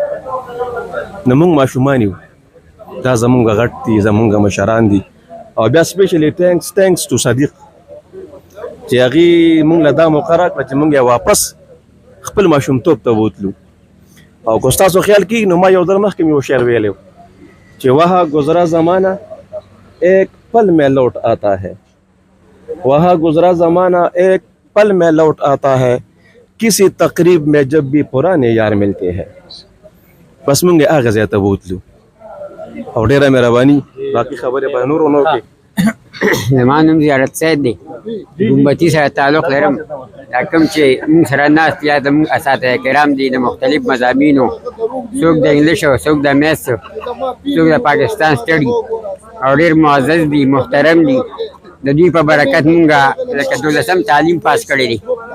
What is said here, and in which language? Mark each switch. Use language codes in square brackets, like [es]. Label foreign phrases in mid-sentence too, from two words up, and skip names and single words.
[ps] نو موږ ماشومان یو دا زمونږ غټ دي زمونږ مشران دي او بیا [en] specially thanks to [ps] صدیق چې هغې مونږ له دا موقع راکړه چې مونږ یې واپس خپل ماشومتوب ته بوتلو او که ستاسو خیال کېږي نو ما یو ځل مخکې مې یو شعر ویلی و چې [ur] وها گزرا زمانہ ایک پل میں لوٹ آتا ہے وہاں گزرا زمانہ ایک پل میں لوٹ آتا ہے کسی تقریب میں جب بھی پرانے یار ملتے ہیں [ps] بس مونږ یې هغه ځای ته بوتلو او ډیره مهرباني باقي خبرې به نور ونو کې زما نوم زیارت سید دی ګمبتي سره تعلق لرم دا کوم چې موږ سره ناست یا زموږ اساتذه کرام دي د مختلف مضامینو څوک د انګلیش او څوک د میث څوک د پاکستان سټډي او ډېر معزز دي محترم دي د دوی په برکت موږ لکه 12 تعلیم پاس کړی دی